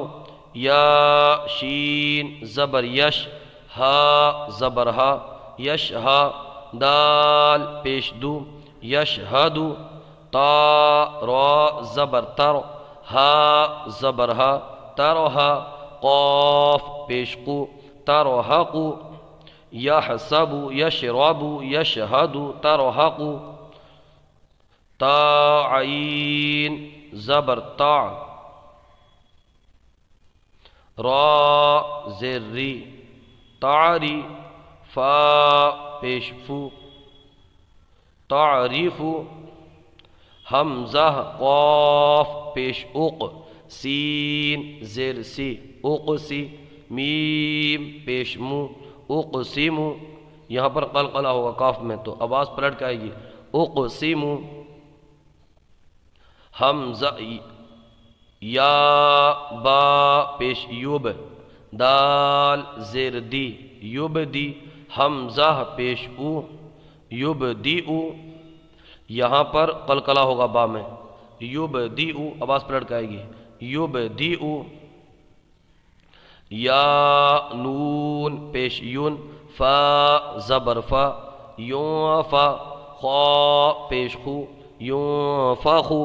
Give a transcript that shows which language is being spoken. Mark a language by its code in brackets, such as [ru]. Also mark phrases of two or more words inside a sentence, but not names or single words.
[ur] یا شین زبر یش، ہا زبر ہا، یشہا، دال پیش دو، یشہدو۔ تا را زبر تر، ہا زبر ہا، ترہا، قاف پیش قو، ترہقو۔ [ar] یحسبو، یشربو، یشہدو، ترہقو۔ [ur] تا عین زبر تا، را زیر ری، تعری، فا پیش فو، تعریفو۔ حمزہ قاف پیش اق، سین زیر سی، اقسی، میم پیش مو، اقسمو۔ یہاں پر قلقلہ ہوگا قاف میں تو آواز پلٹ کے آئے گی، اقسمو۔ حمزہ یا با پیش یوب، دال زیر دی، یبدی۔ حمزہ پیش او، یبدیئو۔ یہاں پر قلقلہ ہوگا با میں، یبدیئو، آواز پلٹ کے آئے گی، یبدیئو۔ یا نون پیش یون، فا زبر فا، یونفا، خا پیش خو، یونفخو۔